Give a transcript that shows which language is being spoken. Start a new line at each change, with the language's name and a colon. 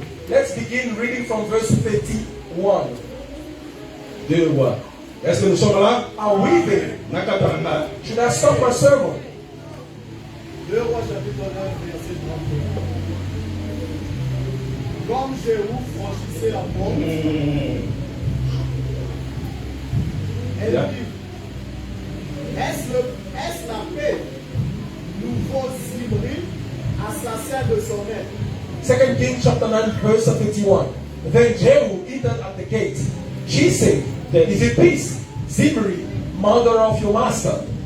English: Let's begin reading from verse 31.
French: 2 rois. Est-ce que nous sommes là?
English: Are we there? Nakatanga. Should I stop my sermon?
French: 2 Rois chapitre 9, verset 31. Comme Jéhu franchissait la porte, elle
English: Yeah.
French: dit, est-ce la paix, nouveau Zimri, assassin de son maître?
English: 2 Kings chapter 9 verse 31. Then Jehu entered at the gate. She said, is it peace, Zimri, mother of your master?